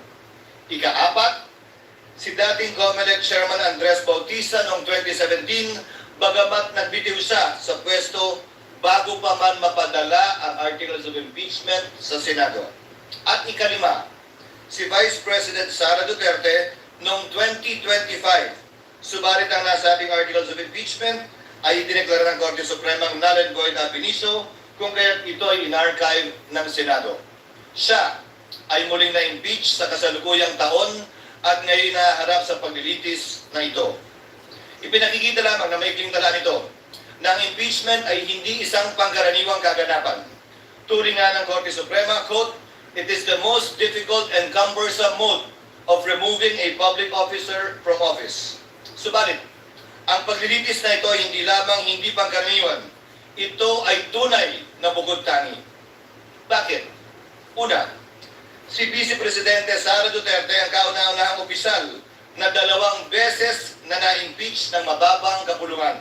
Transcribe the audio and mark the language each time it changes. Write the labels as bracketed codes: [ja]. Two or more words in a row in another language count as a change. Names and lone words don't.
[tl] Ika-apat, si dating COMELEC Chairman Andres Bautista noong 2017 bagamat nagbitiw siya sa pwesto bago pa man mapadala ang [en] articles of impeachment [tl] sa Senado. At ika-5, si Vice President Sara Duterte noong 2025. Subalit ang nasabing [en] articles of impeachment [tl] ay idineklara ng Korte Supremang [en] null and void ab initio [tl] kung kaya't ito ay in-archive ng Senado. Siya ay muling na-impeach sa kasalukuyang taon at ngayon naharap sa paglilitis na ito. Ipinakikita lamang na may klingtala nito na ang impeachment ay hindi isang pangkaraniwang kaganapan. Turing nga ng Korte Suprema, [en] quote, it is the most difficult and cumbersome mode of removing a public officer from office. [tl] Subalit, ang paglilitis na ito ay hindi lamang hindi pangkaraniwan. Ito ay tunay na bukod tangi. Bakit? Una, si Vice Presidente Sara Duterte ang kauna-unahang opisyal na 2 beses na na-impeach ng mababang kapulungan.